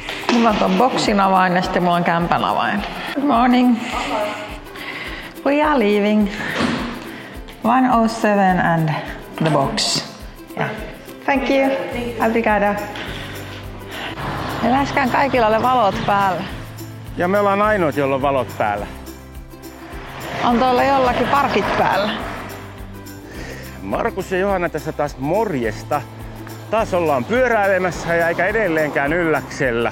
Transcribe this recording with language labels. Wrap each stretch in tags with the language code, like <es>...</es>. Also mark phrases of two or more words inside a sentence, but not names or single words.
<fi>Mulla on ton boksin avain ja sitten mulla on kämpän avain.</fi> <en>Good morning. We are leaving. 107 and the box. Yeah. Thank you. Obrigada.</en> <fi>Ja läheskään kaikilla ole valot päällä. Ja me ollaan ainoat, jolla on valot päällä. On tuolla jollakin parkit päällä. Markus ja Johanna tässä taas morjesta. Taas ollaan pyöräilemässä ja eikä edelleenkään ylläksellä.</fi>